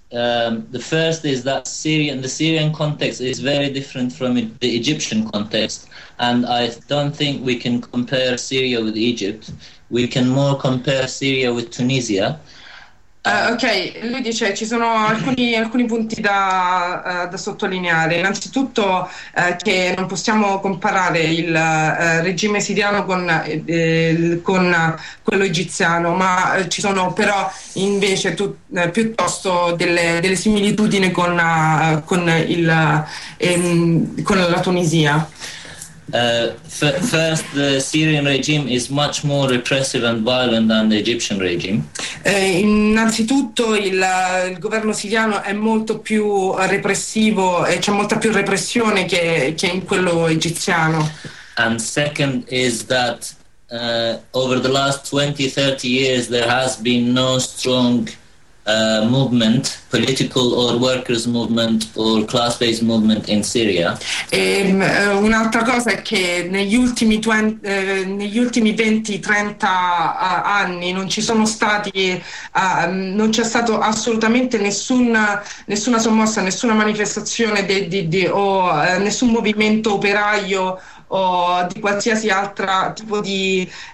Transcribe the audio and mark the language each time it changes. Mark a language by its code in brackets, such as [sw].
[en] The first is that the Syrian context is very different from the Egyptian context, and I don't think we can compare Syria with Egypt. We can more compare Syria with Tunisia. [it] Ok, lui dice ci sono alcuni punti da sottolineare. Innanzitutto che non possiamo comparare il regime siriano con quello egiziano, ma ci sono però invece piuttosto delle similitudini con la Tunisia. [en] First, the Syrian regime is much more repressive and violent than the Egyptian regime. [it] Innanzitutto il governo siriano è molto più repressivo e c'è molta più repressione che in quello egiziano. [en] And second is that over the last 20-30 years there has been no strong movement, political or workers' movement or class-based movement in Syria. [it] Un'altra cosa è che negli ultimi 20-30 anni non c'è stato assolutamente nessuna sommossa, nessuna manifestazione o nessun movimento operaio o di qualsiasi altro tipo di